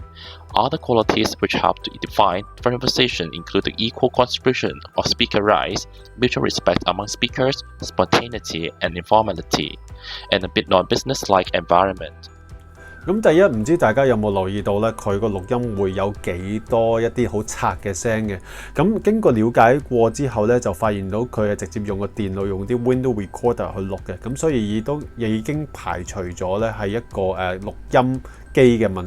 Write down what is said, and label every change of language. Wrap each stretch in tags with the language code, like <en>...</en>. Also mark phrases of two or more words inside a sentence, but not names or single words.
<en>Other qualities which help to define conversation include the equal contribution of speaker rights, mutual respect among speakers, spontaneity and informality, and a bit non-business-like environment.</en> <yue>咁第一，唔知大家有冇留意到咧，佢個錄音會有幾多一啲好拆嘅聲嘅。咁經過了解過之後咧，就發現到佢係直接用個電腦用啲</yue> <en>window recorder</en> <yue>去錄嘅。咁所以已經排除咗咧係一個錄音機嘅問題。</yue>